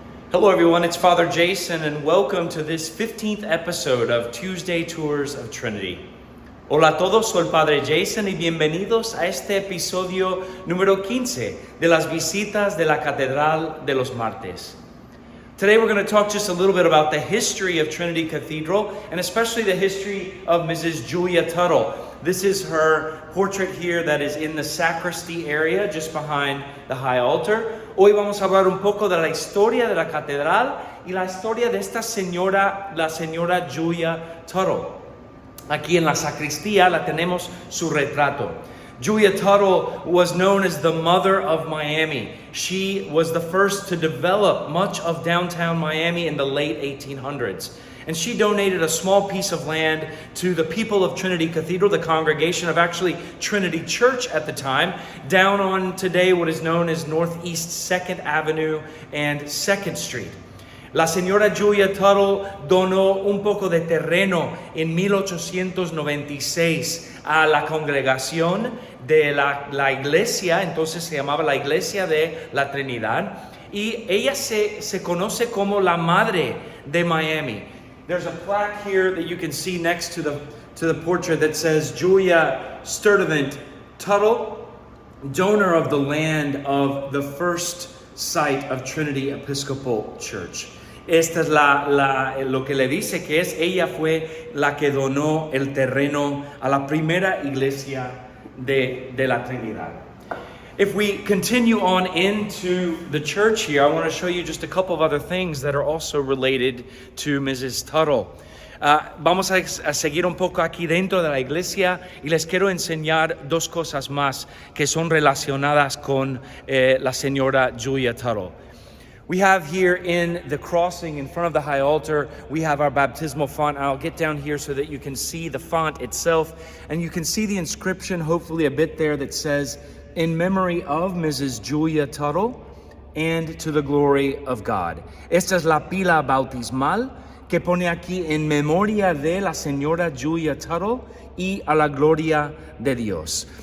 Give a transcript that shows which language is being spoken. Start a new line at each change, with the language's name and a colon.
English: Hello everyone, it's Father Jason and welcome to this 15th episode of Tuesday Tours of Trinity.
Spanish: Hola a todos, soy el Padre Jason y bienvenidos a este episodio número 15 de las visitas de la Catedral de los Martes.
English: Today we're going to talk just a little bit about the history of Trinity Cathedral and especially the history of Mrs. Julia Tuttle. This is her portrait here that is in the sacristy area just behind the high altar.
Spanish: Hoy vamos a hablar un poco de la historia de la catedral y la historia de esta señora, la señora Julia Tuttle. Aquí en la sacristía la tenemos su retrato.
English: Julia Tuttle was known as the mother of Miami. She was the first to develop much of downtown Miami in the late 1800s. And she donated a small piece of land to the people of Trinity Cathedral, the congregation of actually Trinity Church at the time, down on today what is known as Northeast 2nd Avenue and 2nd Street.
Spanish: La señora Julia Tuttle donó un poco de terreno en 1896 a la congregación de la iglesia, entonces se llamaba la Iglesia de la Trinidad, y ella se conoce como la madre de Miami.
English: There's a plaque here that you can see next to the portrait that says Julia Sturdivant Tuttle, donor of the land of the first site of Trinity Episcopal Church.
Spanish: Esta es lo que le dice que es ella fue la que donó el terreno a la primera iglesia de la Trinidad.
English: If we continue on into the church here, I want to show you just a couple of other things that are also related to Mrs. Tuttle.
Spanish: Vamos a seguir un poco aquí dentro de la iglesia y les quiero enseñar dos cosas más que son relacionadas con la señora Julia Tuttle.
English: We have here in the crossing in front of the high altar, we have our baptismal font. I'll get down here so that you can see the font itself and you can see the inscription, hopefully a bit there, that says, "In memory of Mrs. Julia Tuttle and to the glory of God."
Spanish: Esta es la pila bautismal que pone aquí en memoria de la señora Julia Tuttle y a la gloria de Dios.